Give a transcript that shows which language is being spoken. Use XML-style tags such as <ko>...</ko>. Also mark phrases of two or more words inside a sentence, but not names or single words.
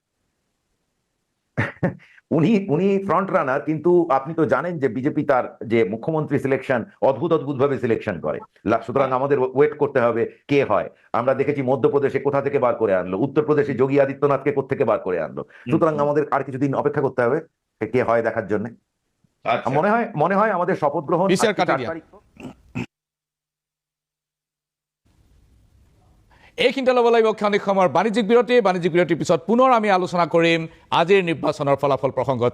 <bn>উনি</bn> <en>front runner,</en> <bn>কিন্তু আপনি তো জানেন যে বিজেপি তার যে মুখ্যমন্ত্রী সিলেকশন অদ্ভুত ভাবে সিলেকশন করে। সুতরাং আমাদের ওয়েট করতে হবে কে হয়। আমরা দেখেছি মধ্যপ্রদেশে কোথা থেকে বার করে আনলো, উত্তরপ্রদেশে যোগী আদিত্যনাথকে কোত্থেকে বার করে আনলো। সুতরাং আমাদের আর কিছুদিন অপেক্ষা করতে হবে কে হয় দেখার জন্য। মনে হয় আমাদের শপথ গ্রহণ</bn> <as>এইখিনিতে ল'ব লাগিব ক্ষণিক সময়ৰ বাণিজ্যিক বিৰতিৰ পিছত পুনৰ আমি আলোচনা কৰিম আজিৰ নিৰ্বাচনৰ ফলাফল প্ৰসংগত।</as>